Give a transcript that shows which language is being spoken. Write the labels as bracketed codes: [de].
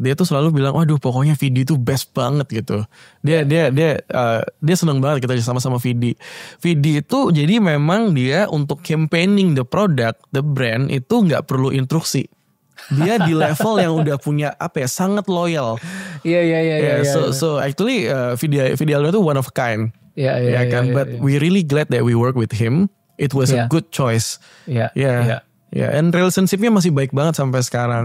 [id] Dia tuh selalu bilang, waduh pokoknya Vidi tuh best banget gitu. Dia seneng banget kita sama-sama Vidi. Vidi itu jadi memang dia untuk [en] campaigning the product, the brand [id] itu gak perlu instruksi. Dia di level yang udah punya sangat loyal. Iya. [en] So actually Vidi Aldo [id] itu [en] one of a kind. [id] Ya kan, [en] but we really glad that we work with him. It was a good choice. Yeah. And [id] relationship-nya masih baik banget sampai sekarang.